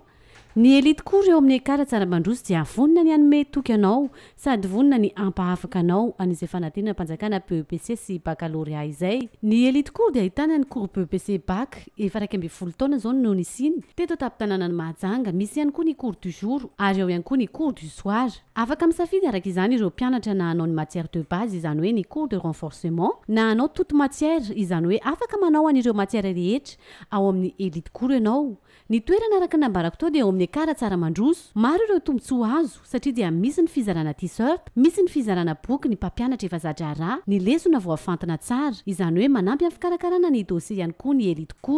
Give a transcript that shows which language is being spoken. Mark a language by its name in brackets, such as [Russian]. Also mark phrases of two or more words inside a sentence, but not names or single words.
[Malagasy] Ny Elite Cour eo amin'ny ekara tsara mandroso dia vonona ny anome toky anao sady vonona ny ampahafaka anao an'izay fanadina mpanjakana BEPC sy baccalauréat izay. Ny Elite Cour dia ahitana ny cours BEPC bac efa 12 taona zao no nisiny teto tampon-tanànan'ny Mahajanga. Misy ihany koa ny [French] cours du jour [Malagasy] ary eo ihany koa ny [French] cours du soir. [Malagasy] Afaka misafidy araka izany ireo mpianatra na hanao ny [French] matière de base, [Malagasy] izany hoe ny [French] cours de renforcement, [Malagasy] na hanao [French] toute matière, [Malagasy] izany hoe afaka manao an'ireo matière rehetra ao amin'ny Elite Cour ianao. Ny toerana araka nambarako tao dia eo amin'ny ekara tsara mandroso. Maro ireo tombotsoa azo satria dia misy ny fizarana t-shirt, misy ny fizarana boky ny mpampianatra efa zatra, ny lesona voafantina tsara, izany hoe manampy amin'ny fikarakarana ny dossier ihany koa ny Elite Cour.